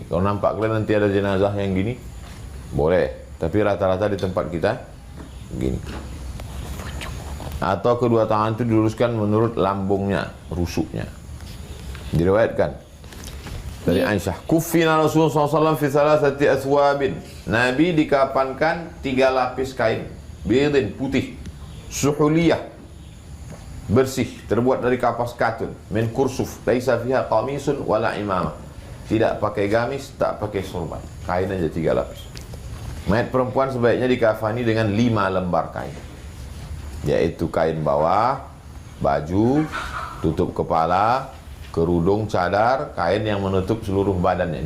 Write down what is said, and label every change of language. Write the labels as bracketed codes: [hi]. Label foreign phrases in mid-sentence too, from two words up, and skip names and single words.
[id] Kalau nampak kalian nanti ada jenazah yang gini, boleh. Tapi rata-rata di tempat kita gini. Atau kedua tangan itu diluruskan menurut lambungnya, rusuknya. Diriwayatkan dari Aisyah, [ar] كفن رسول الله ﷺ في ثلاثة أثواب. [id] Nabi dikafankan 3 lapis kain, bidin, putih, suhuliyah, bersih, terbuat dari kapas katun, [ar] من كرسف ليس فيها قميص ولا عمامة. [id] Tidak pakai gamis, tak pakai sorban, kain aja 3 lapis. Mayat perempuan sebaiknya dikafani dengan 5 lembar kain, yaitu kain bawah, baju, tutup kepala, kerudung, cadar, kain yang menutup seluruh badannya.